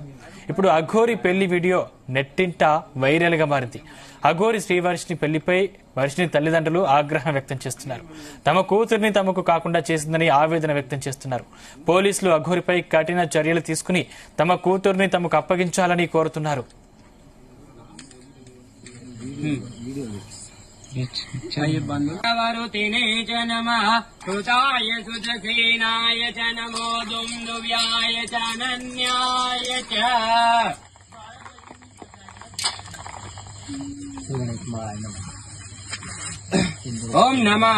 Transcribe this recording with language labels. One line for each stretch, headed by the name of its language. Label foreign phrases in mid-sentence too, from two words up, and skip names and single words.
Telugu: ఇప్పుడు అఘోరి పెళ్లి వీడియో నెట్టింట వైరల్ గా మారింది. అఘోరి శ్రీవర్షిని పెళ్లిపై వర్షిని తల్లిదండ్రులు ఆగ్రహం వ్యక్తం చేస్తున్నారు. తమ కూతురిని తమకు కాకుండా చేసిందని ఆవేదన వ్యక్తం చేస్తున్నారు. పోలీసులు అఘోరిపై కఠిన చర్యలు తీసుకుని తమ కూతురిని తమకు అప్పగించాలని కోరుతున్నారు.
Sanskrit: वरुतिने च नमः कृताय सुदक्षिणाय च नमो दुन्दुव्याय च अनन्याय च ॐ नमः